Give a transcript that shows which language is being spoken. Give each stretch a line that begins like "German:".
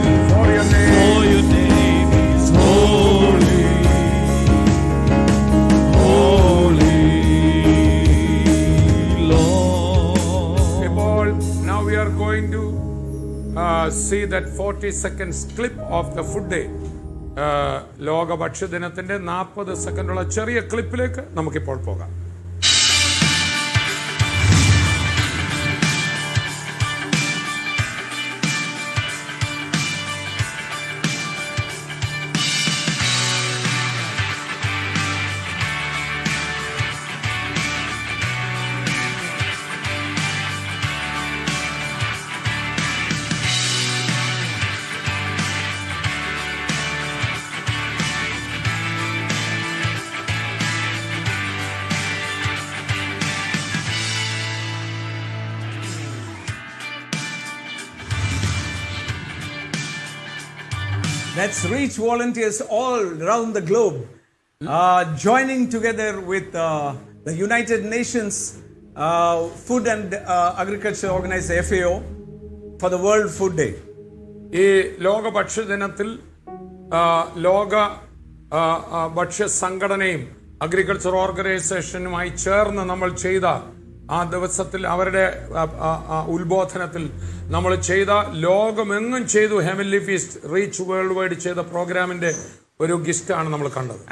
English: For your name is holy, holy, Lord. ഇപ്പോൾ now we are going to see that 40 seconds clip of the food day.
Malayalam: ലോക ഭക്ഷ്യദിനത്തിന്റെ 40 സെക്കൻഡുള്ള ചെറിയ ക്ലിപ്പിലേക്ക് നമുക്കിപ്പോൾ പോകാം.
English: That's reach volunteers all around the globe, joining together with the United Nations Food and Agriculture Organization, FAO, for the World Food Day.
Malayalam: ഈ ലോക ഭക്ഷ്യദിനത്തിൽ ലോക ഭക്ഷ്യ സംഘടനയും agriculture ഓർഗനൈസേഷനുമായി ചേർന്ന് നമ്മൾ ചെയ്ത ആ ദിവസത്തിൽ അവരുടെ ഉത്ബോധനത്തിൽ നമ്മൾ ചെയ്ത ലോകമെങ്ങും ചെയ്തു heavenly feast reach world wide ചെയ്ത പ്രോഗ്രാമിന്റെ ഒരു ഗിഫ്റ്റാണ് നമ്മൾ കണ്ടത്.